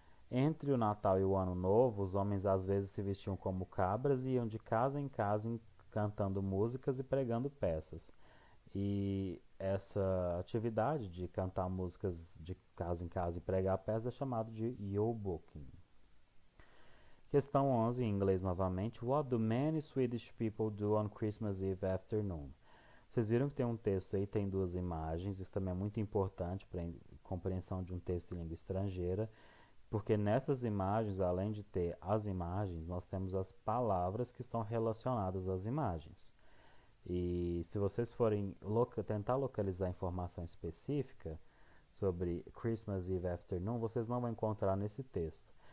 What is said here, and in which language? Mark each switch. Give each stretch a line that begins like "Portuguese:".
Portuguese: Entre o Natal e o Ano Novo, os homens às vezes se vestiam como cabras e iam de casa em casa cantando músicas e pregando peças. E essa atividade de cantar músicas de casa em casa e pregar peças é chamado de Yule Booking. Questão 11, em inglês novamente.
English: What do many Swedish people do on Christmas Eve afternoon?
Portuguese: Vocês viram que tem um texto aí, tem duas imagens. Isso também é muito importante para a compreensão de um texto em língua estrangeira, porque nessas imagens, além de ter as imagens, nós temos as palavras que estão relacionadas às imagens. E se vocês forem tentar localizar informação específica sobre Christmas Eve afternoon, vocês não vão encontrar nesse texto.